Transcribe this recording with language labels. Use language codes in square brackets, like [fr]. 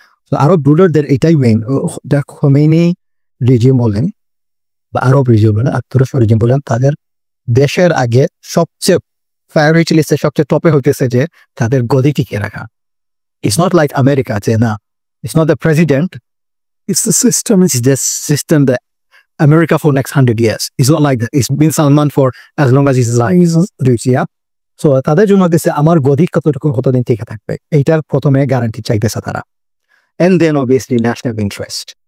[bn] তো আরব রুলারদের এটাই main, Khomeini regime বলেন বা আরব রিজিম বলেন, তুরস্ক রিজিম বলেন, তাদের দেশের আগে সবচেয়ে প্রায়োরিটি লিস্টে সবচেয়ে টপে হইতেছে যে তাদের গদি টিকিয়ে রাখা। [en] It's not like America যে না, it's not the president, It's the system. it's the system that America for next 100 years. It's not like that. It's been Salman for as long as he's alive. Yeah. [bn] So তাদের জন্য দিচ্ছে আমার গদি কতদিন টিকে থাকবে, এইটার প্রথমে গ্যারান্টি চাইতেছে তারা। [en] And then obviously national interest.